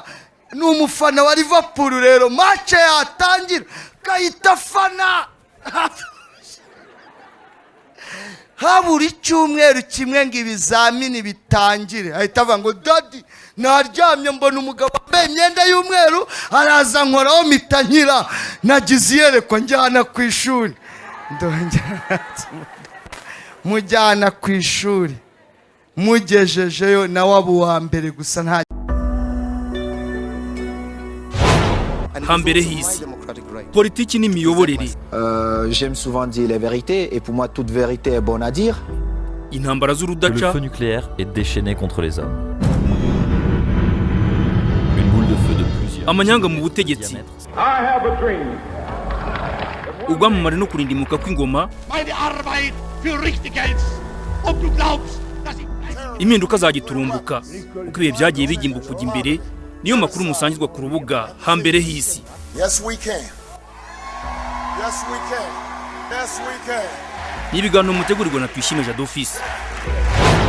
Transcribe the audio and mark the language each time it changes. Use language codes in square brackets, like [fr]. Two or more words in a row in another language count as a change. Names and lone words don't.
[rw] Ni umufana wa Liverpool rero match yatangira kahita fana habura icyumweru kimwe ngo ibizamini bitangire, ahita avuga ngo daddy naryamye mbona umugabo wambaye imyenda y'umweru araza nkoraho mpita nkira, nagize iyerekwa njyana ku ishuri, mujyana ku ishuri mugejejeyo nawe abo wa mbere gusa nta hambere hisi politiki n'imiyoborere. [fr] J'aime souvent dire les vérités et pour moi toute vérité est bonne à dire. [rw] Intambara z'urudaca. [fr] Le feu nucléaire est déchaîné contre les hommes. Une boule de feu de plusieurs. [rw] Amanyanga mu butegetsi. Ubwamamare no kurindimuka kw'ingoma. Impinduka zagiturumbuka uko ibihe byagiye bigimbuka kujya imbere, niyo makuru musangizwa ku rubuga hambere hisi. [en] Yes we can. Yes we can. Yes we can. [rw] Ni ibiganiro mutegurirwa na Tuyishime Jado Office.